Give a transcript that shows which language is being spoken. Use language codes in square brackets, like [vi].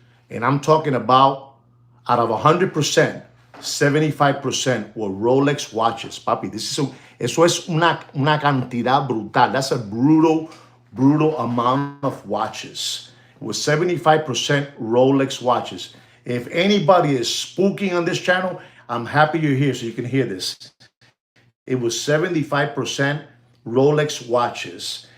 [en] And I'm talking about out of 100%, 75% were Rolex watches. [es] Papi, eso es una cantidad brutal. [en] That's a brutal amount of watches. It was 75% Rolex watches. If anybody is spooking on this channel, I'm happy you're here so you can hear this. It was 75% Rolex watches.